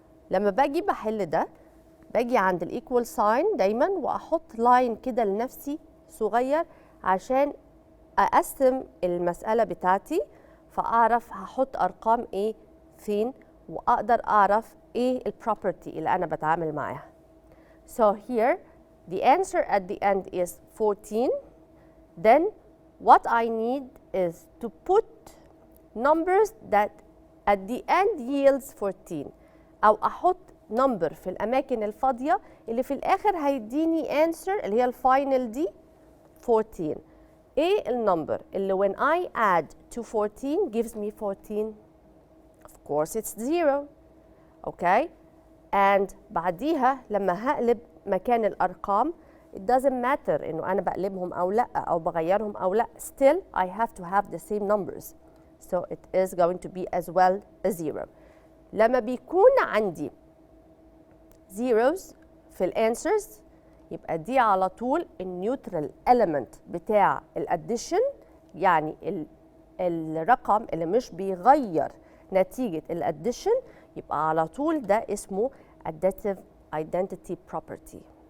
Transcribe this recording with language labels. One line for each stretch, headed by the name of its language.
Arabic: لما باجي بحل ده باجي عند الايكوال ساين دايما واحط لاين كده لنفسي صغير عشان اقسم المسألة بتاعتي فاعرف هحط ارقام ايه فين واقدر اعرف ايه البروبرتي اللي انا بتعامل معاها.
English: So here the answer at the end is 14. Then what I need is to put numbers that at the end yields 14
Arabic: أو أحط number في الأماكن الفاضية اللي في الآخر هيديني answer اللي هي الفاينل دي 14. إيه النمبر اللي
English: when I add to 14 gives me 14? Of course it's 0. Okay?
Arabic: And بعديها لما هقلب مكان الأرقام
English: it doesn't matter
Arabic: إنه أنا بقلبهم أو لأ أو بغيرهم أو لأ.
English: Still I have to have the same numbers. So it is going to be as well a 0.
Arabic: لما بيكون عندي zeros في الانسرز يبقى دي على طول النيوترال element بتاع الاديشن يعني الرقم اللي مش بيغير نتيجة الاديشن يبقى على طول ده اسمه additive identity property.